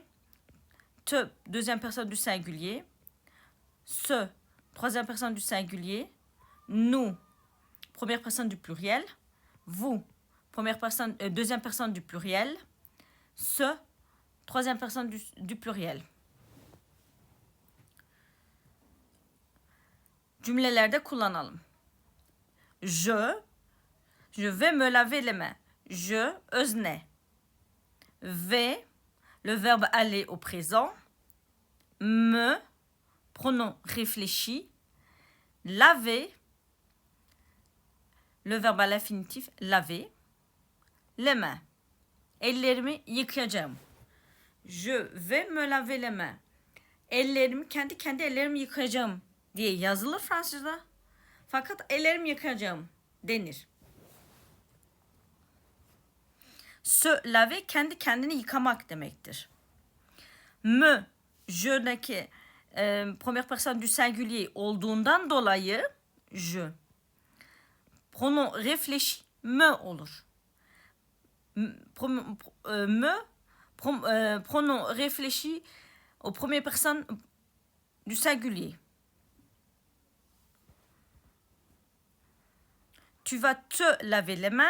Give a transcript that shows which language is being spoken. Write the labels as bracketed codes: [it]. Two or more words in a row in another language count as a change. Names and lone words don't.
[fr] Te, deuxième personne du singulier. Se, troisième personne du singulier. Nous, première personne du pluriel. Vous, deuxième personne du pluriel. Se, troisième personne du pluriel. [tr] Cümlelerde kullanalım. [fr] Je vais me laver les mains. [tr] Je, özne. [fr] Vais, le verbe aller au présent. Me, pronom réfléchi. Laver, le verbe à l'infinitif, laver. Les mains. [tr] Ellerimi yıkayacağım. [fr] Je vais me laver les mains. [tr] Ellerimi, kendi ellerimi yıkayacağım diye yazılır Fransızca. Fakat ellerimi yıkayacağım denir. [fr] Se laver [tr] kendi kendini yıkamak demektir. Me, je'deki [fr] première personne du singulier [tr] olduğundan dolayı je. [fr] Pronom réfléchi me olur. Pronom réfléchi aux premières personnes du singulier. Tu vas te laver les mains.